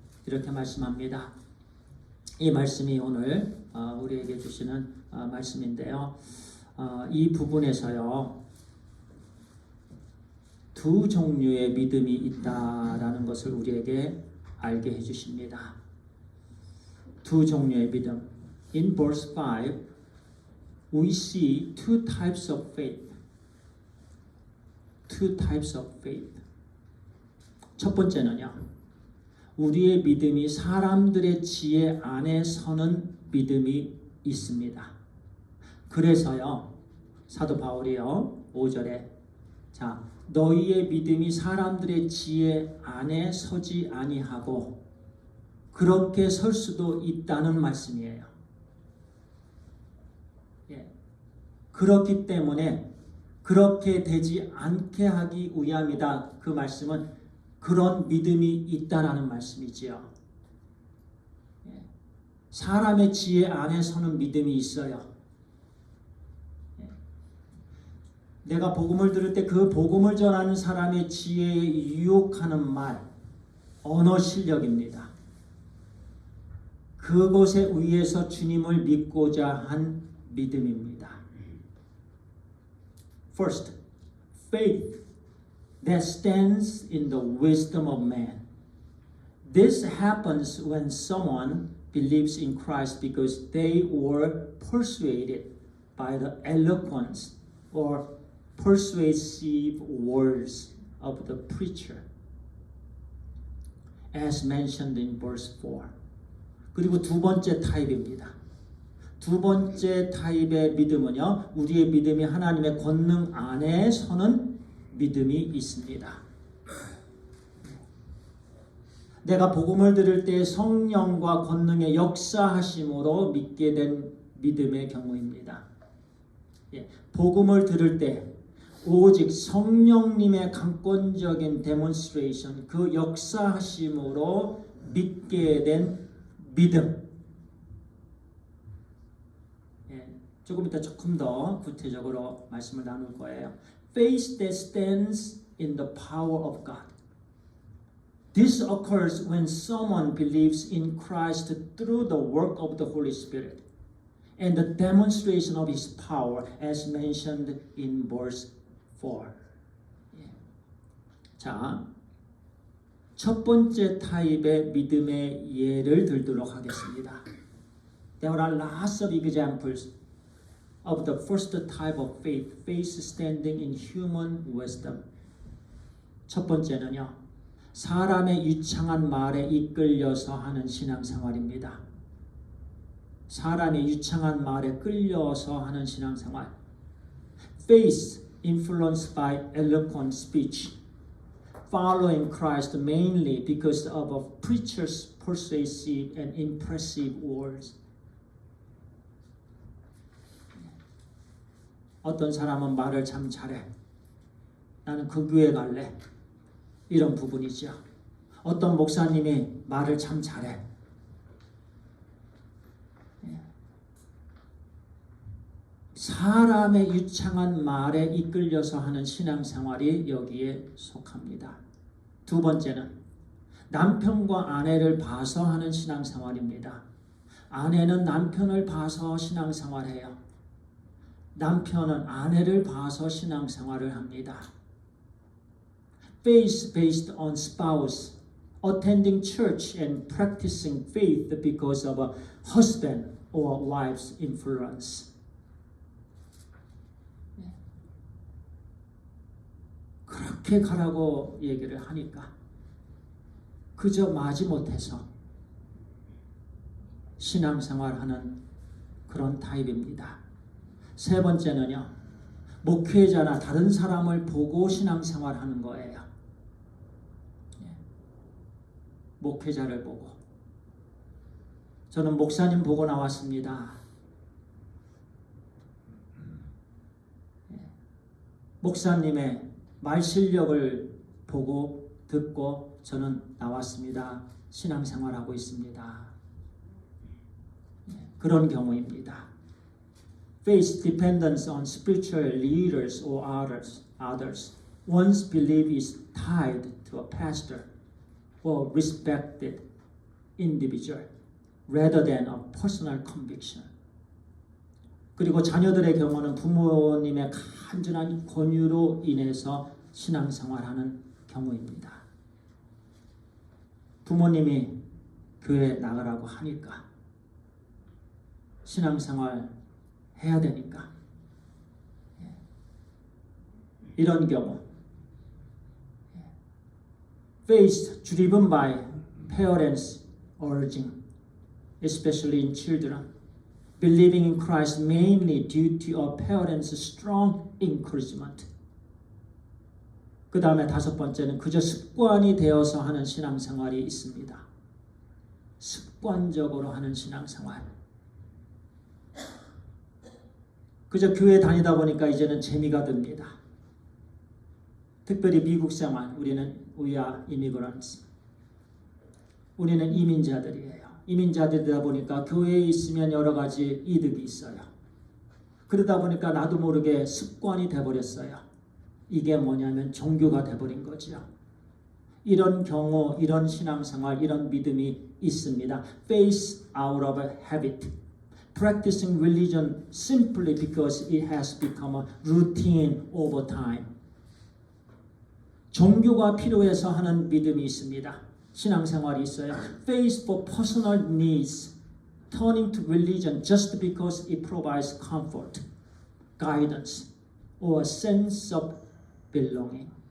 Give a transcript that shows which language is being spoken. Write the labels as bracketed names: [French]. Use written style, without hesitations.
[Korean] 이렇게 말씀합니다. 이 말씀이 오늘 우리에게 주시는 말씀인데요. 이 부분에서요, 두 종류의 믿음이 있다라는 것을 우리에게 알게 해주십니다. 두 종류의 믿음. [English] In verse 5, we see two types of faith. Two types of faith. [Korean] 첫 번째는요, 우리의 믿음이 사람들의 지혜 안에 서는 믿음이 있습니다. 그래서요, 사도 바울이요, 5절에 자, 너희의 믿음이 사람들의 지혜 안에 서지 아니하고 그렇게 설 수도 있다는 말씀이에요. 예. 그렇기 때문에 그렇게 되지 않게 하기 위함이다. 그 말씀은 그런 믿음이 있다라는 말씀이지요. 예. 사람의 지혜 안에 서는 믿음이 있어요. 예. 내가 복음을 들을 때 그 복음을 전하는 사람의 지혜에 유혹하는 말, 언어 실력입니다. 그곳에 의해서 주님을 믿고자 한 믿음입니다. [English] First, faith that stands in the wisdom of man. This happens when someone believes in Christ because they were persuaded by the eloquence or persuasive words of the preacher, as mentioned in verse 4. [Korean] 그리고 두 번째 타입입니다. 두 번째 타입의 믿음은요, 우리의 믿음이 하나님의 권능 안에 서는 믿음이 있습니다. 내가 복음을 들을 때 성령과 권능의 역사하심으로 믿게 된 믿음의 경우입니다. 예, 복음을 들을 때 오직 성령님의 강권적인 데몬스트레이션, 그 역사하심으로 믿게 된 믿음. 예, 조금 이따 조금 더 구체적으로 말씀을 나눌 거예요. [English] Faith that stands in the power of God. This occurs when someone believes in Christ through the work of the Holy Spirit and the demonstration of His power, as mentioned in verse 4. [Korean] 예. 자, 첫 번째 타입의 믿음의 예를 들도록 하겠습니다. [English] There are lots of examples of the first type of faith, faith standing in human wisdom. [Korean] 첫 번째는요, 사람의 유창한 말에 이끌려서 하는 신앙생활입니다. 사람의 유창한 말에 끌려서 하는 신앙생활. [English] Faith influenced by eloquent speech. following Christ mainly because of a preacher's persuasive and impressive words. [Korean] 어떤 사람은 말을 참 잘해. 나는 그 교회 갈래. 이런 부분이죠. 어떤 목사님이 말을 참 잘해. 사람의 유창한 말에 이끌려서 하는 신앙생활이 여기에 속합니다. 두 번째는 남편과 아내를 봐서 하는 신앙생활입니다. 아내는 남편을 봐서 신앙생활해요. 남편은 아내를 봐서 신앙생활을 합니다. [English] Faith based on spouse, attending church and practicing faith because of a husband or wife's influence. [Korean] 그렇게 가라고 얘기를 하니까 그저 마지못해서 신앙생활하는 그런 타입입니다. 세 번째는요, 목회자나 다른 사람을 보고 신앙생활하는 거예요. 목회자를 보고. 저는 목사님 보고 나왔습니다. 목사님의 말 실력을 보고 듣고 저는 나왔습니다. 신앙생활하고 있습니다. 그런 경우입니다. [English] Faith dependence on spiritual leaders or others. One's belief is tied to a pastor or respected individual rather than a personal conviction. [Korean] 그리고 자녀들의 경우는 부모님의 간절한 권유로 인해서 신앙생활하는 경우입니다. 부모님이 교회 나가라고 하니까 신앙생활 해야 되니까 이런 경우 [English] Faith driven by parents urging, especially in children, believing in Christ mainly due to a parent's strong encouragement. [Korean] 그 다음에 다섯 번째는 그저 습관이 되어서 하는 신앙생활이 있습니다. 습관적으로 하는 신앙생활. 그저 교회 다니다 보니까 이제는 재미가 듭니다. 특별히 미국 생활, [English] we are immigrants. [Korean] 우리는 이민자들이에요. 이민자들이다 보니까 교회에 있으면 여러 가지 이득이 있어요. 그러다 보니까 나도 모르게 습관이 돼버렸어요. 이게 뭐냐면 종교가 돼버린 거죠. 이런 경우, 이런 신앙생활, 이런 믿음이 있습니다. [English] Faith out of habit. Practicing religion simply because it has become a routine over time. [Korean] 종교가 필요해서 하는 믿음이 있습니다. 신앙생활이 있어요. [English] Faith for personal needs, turning to religion just because it provides comfort, guidance, or a sense of belonging.